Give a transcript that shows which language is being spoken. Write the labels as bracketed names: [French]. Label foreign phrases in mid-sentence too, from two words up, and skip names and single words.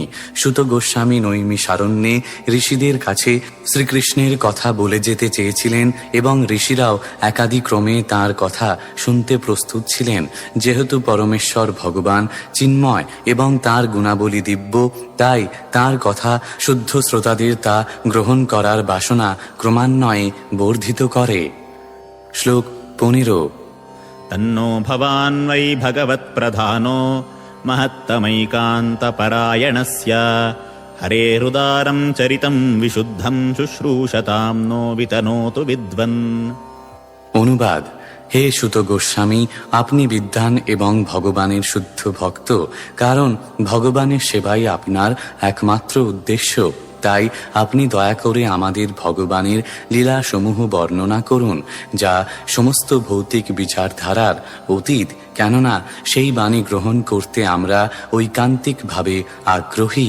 [Bangla] সুত গোস্বামী নৈমিষারণ্যে ঋষিদের কাছে শ্রীকৃষ্ণের কথা বলে যেতে চেয়েছিলেন এবং ঋষিরাও একাদিক্রমে তাঁর কথা শুনতে প্রস্তুত ছিলেন। যেহেতু পরমেশ্বর ভগবান চিন্ময় এবং তার গুণাবলী দিব্য, তাই তার কথা শুদ্ধ শ্রোতাদের তা গ্রহণ করার বাসনা ক্রমান্বয়ে বর্ধিত করে। শ্লোক 15। [Sanskrit] तन्नो भवान् वै भगवत्प्रधानो महत्तमैकान्तपरायणस्य हरेरुदारं चरितं विशुद्धं शुश्रूषतां नो वितनोतु विद्वन्। [Bangla] অনুবাদ: হে সুত গোস্বামী, আপনি বিদ্বান এবং ভগবানের শুদ্ধ ভক্ত, কারণ ভগবানের সেবাই আপনার একমাত্র উদ্দেশ্য। তাই আপনি দয়া করে আমাদের ভগবানের লীলাসমূহ বর্ণনা করুন, যা সমস্ত ভৌতিক বিচারধারার অতীত, কেননা সেই বাণী গ্রহণ করতে আমরা ঐকান্তিকভাবে আগ্রহী।